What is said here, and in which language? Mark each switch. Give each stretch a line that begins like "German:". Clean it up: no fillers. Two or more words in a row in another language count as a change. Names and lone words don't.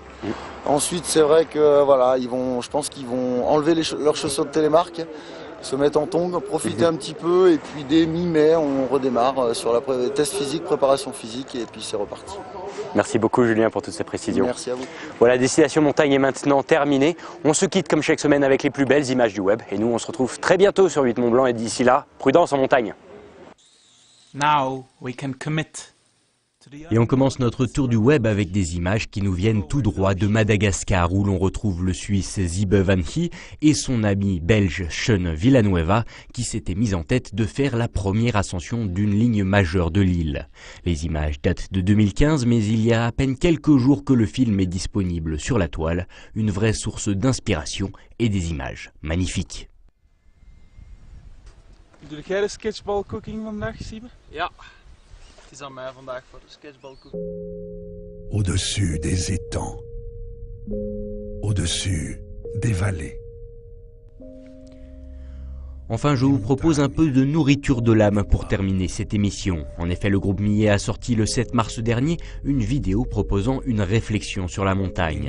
French: Ensuite c'est vrai que voilà, je pense qu'ils vont enlever leurs chaussures de télémark, se mettre en tongs, profiter un petit peu et puis dès mi-mai on redémarre sur la test physique, préparation physique et puis c'est reparti. Merci beaucoup Julien pour toutes ces précisions. Merci à vous. Voilà, Destination Montagne est maintenant terminée. On se quitte comme chaque semaine avec les plus belles images du web et nous on se retrouve très bientôt sur 8 Mont Blanc et d'ici là, prudence en montagne.
English: Now we can commit
French: Et on commence notre tour du web avec des images qui nous viennent tout droit de Madagascar, où l'on retrouve le Suisse Sibe Van Hie et son ami belge Sean Villanueva, qui s'était mis en tête de faire la première ascension d'une ligne majeure de l'île. Les images datent de 2015, mais il y a à peine quelques jours que le film est disponible sur la toile, une vraie source d'inspiration et des images magnifiques.
Dutch: Doe jij de
English: sketchball cooking
Dutch: vandaag, Sibe? Ja. Het is aan mij vandaag voor de
English: sketchball cooking.
French: Au-dessus des étangs, au-dessus des vallées. Enfin, je vous propose un peu de nourriture de l'âme pour terminer cette émission. En effet, le groupe Millet a sorti le 7 mars dernier une vidéo proposant une réflexion sur la montagne.